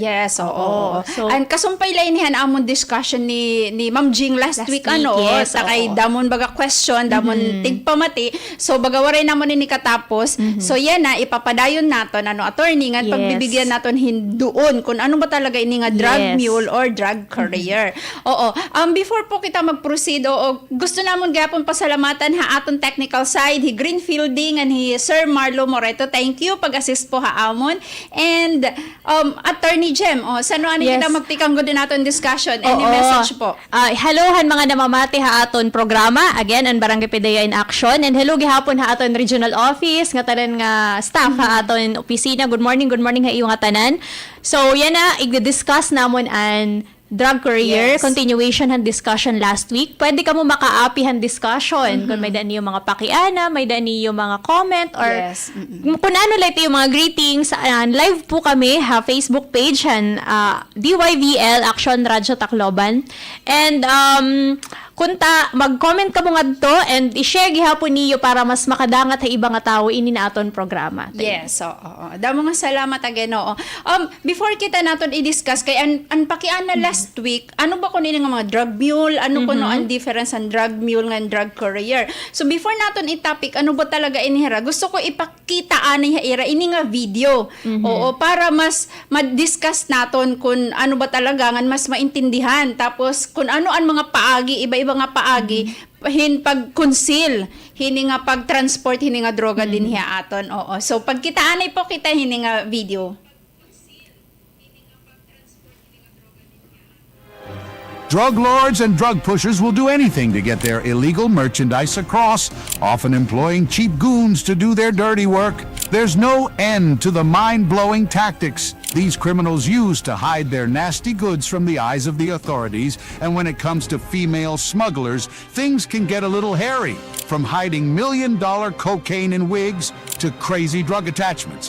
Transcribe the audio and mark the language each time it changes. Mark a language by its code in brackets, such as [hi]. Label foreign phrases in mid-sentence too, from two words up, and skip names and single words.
[en] Yes, oo. So, [war] And kasumpay lang nihan amon discussion ni Ma'am Jing [en] last week yes, [war] takay oo. damon baga question, damon tigpamati. So baga waray namon ni katapos. So yan na ipapadayon naton attorney nga [en] Yes. [war] pagbibigyan naton hinduon kung ano ba talaga ini nga drug [en] Yes. mule or drug career. Oo. [war] Before po kita mag-proceed, gusto namon gyapon pasalamatan ha aton [en] technical side, [war] hi Greenfielding and hi Sir Marlon Moreto. [en] Thank you [war] pag-assist po haamon. And Attorney Jem, sano ani [en] Yes. [war] kita magtikang din naton discussion? [en] Any message po? [war] Hello han mga namamati ha aton programa. [en] Again, [war] ang Barangay Pdea in Action. And hello gihapon ha aton [en] regional office, [war] nga tanan nga staff ha aton opisina. [en] Good morning [war] ha iyo nga tanan. So, yan na, i-discuss namon ang [en] drug courier, Yes. [war] continuation han discussion [en] last week. [war] Pwede ka mo makaapi han discussion. Kung may daan yung mga pakiana, may daan yung mga comment, or [en] Yes. [war] kung ano lang yung mga greetings. Live po kami, Facebook page han, DYVL Aksyon Radyo Tacloban. And kunta mag-comment ka mo ngadto and i-share gihapon niyo para mas makadangat sa ibang nga tao ini na aton programa. [en] Yes, oo. [war] Damo nga salamat again, oo. Before kita naton i-discuss kay an pakiana [en] last week, [war] ano ba kuno nga mga [en] drug mule, [war] ano kuno ang difference ang [en] drug mule [war] nga [en] drug courier. [war] So before naton i-topic, ano ba talaga inihira? Gusto ko ipakita ani haira ini nga video. Oo, para mas ma-discuss naton kung ano ba talaga nga mas maintindihan. Tapos kung ano ang mga paagi, iba-iba nga paagi, pag-conceal, hini nga pag-transport, hini nga droga din hiya aton. Oo. So pagkitaanay po kita hini nga video. [en] Drug lords and drug pushers will do anything to get their illegal merchandise across, often employing cheap goons to do their dirty work. There's no end to the mind-blowing tactics these criminals use to hide their nasty goods from the eyes of the authorities, and when it comes to female smugglers, things can get a little hairy, from hiding $1 million cocaine in wigs to crazy drug attachments.